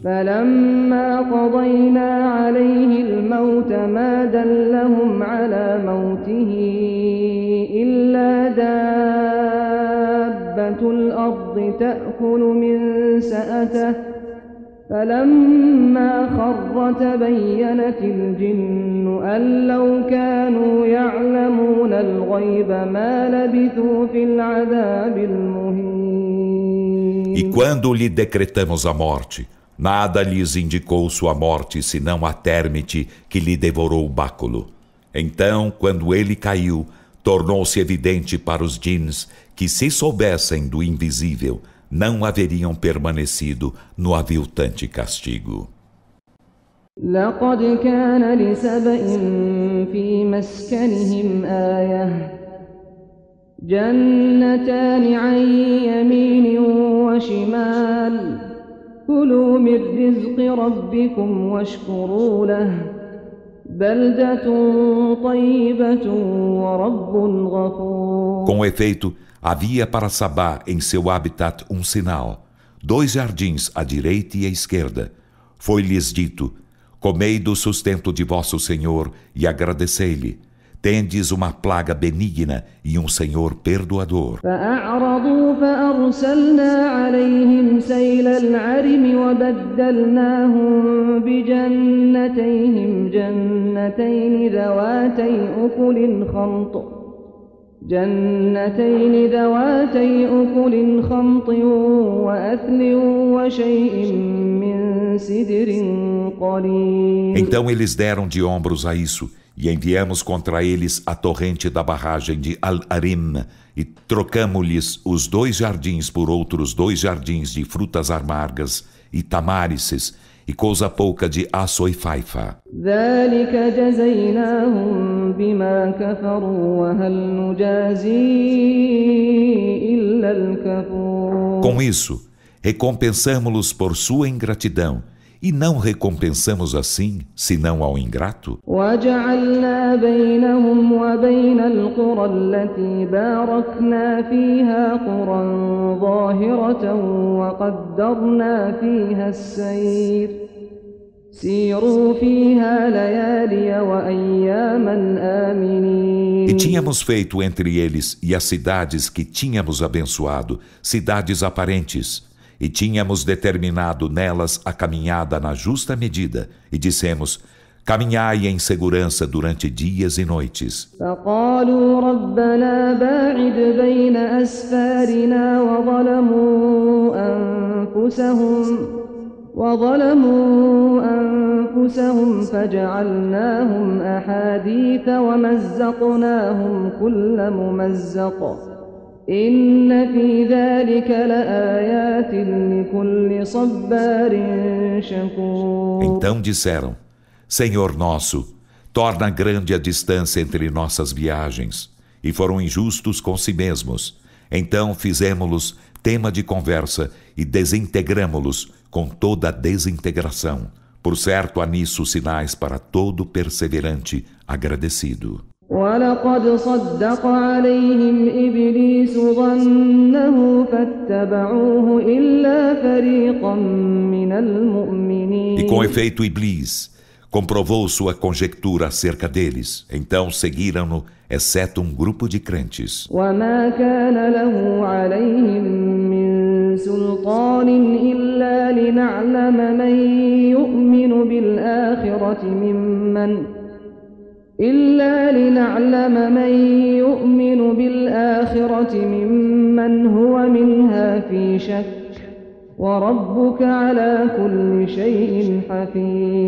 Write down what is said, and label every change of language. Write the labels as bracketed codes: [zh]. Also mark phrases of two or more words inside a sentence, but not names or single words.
[ar] فلما قضينا عليه الموت ما دلهم على موته إلا دابة الأرض تأكل من سأته فلما خر تبينت الجن أن لو كانوا يعلمون الغيب ما لبثوا في العذاب المهين. [pt] E quando lhe decretamos a morte, nada lhes indicou sua morte senão a térmite que lhe devorou o báculo. Então, quando ele caiu, tornou-se evidente para os djinns que, se soubessem do invisível, não haveriam permanecido no aviltante castigo. [ar] لقد كان لسبإ في مسكنهم آية جنتان عن يمين وشمال كلوا من رزق ربكم واشكروا له بلدة طيبة ورب غفور. [pt] Com efeito, havia para Sabá em seu habitat um sinal, 2 jardins à direita e à esquerda. Foi-lhes dito: comei do sustento de vosso Senhor e agradecei-lhe. Tendes uma plaga benigna e um Senhor perdoador. [ar] فأعرضوا فأرسلنا عليهم سيل العرم وبدلناهم بجنتين ذواتي أكل خمط وأثل وشيء من سدر قليل. [pt] Então eles deram de ombros a isso, e enviamos contra eles a torrente da barragem de Al-Arim, e trocamo-lhes os 2 jardins por outros 2 jardins de frutas amargas e tamárices, e coisa pouca de açoifaifa. [ar] ذلك جزيناهم بما كفروا وهل نجازي إلا الكفور. [pt] Com isso, recompensamo-los por sua ingratidão, e não recompensamos assim, senão ao ingrato. [ar] وجعلنا بينهم وبين القرى التي باركنا فيها قرى ظاهرة وقدرنا فيها السير سيروا فيها ليالي وأياما آمنين. [pt] E tínhamos feito entre eles e as cidades que tínhamos abençoado, cidades aparentes, e tínhamos determinado nelas a caminhada na justa medida, e dissemos: caminhai em segurança durante dias e noites. [ar] فقالوا ربنا باعد بين أسفارنا وظلموا أنفسهم فجعلناهم أحاديث ومزقناهم كل ممزق إن في ذلك لآيات لكل صبار شكور. [pt] Então disseram: Senhor nosso, torna grande a distância entre nossas viagens, e foram injustos com si mesmos. Então fizemos-los tema de conversa e desintegramo-los com toda a desintegração. Por certo, há nisso sinais para todo perseverante agradecido. [ar] ولقد صدق عليهم إبليس ظنه فاتبعوه إلا فريقا من المؤمنين. [pt] E com efeito, Iblis comprovou sua conjectura acerca deles. Então seguiram-no, exceto um grupo de crentes. [ar] وما كان له عليهم من سلطان إلا لنعلم من يؤمن بالآخرة ممن هو منها في شك وربك على كل شيء حفيظ.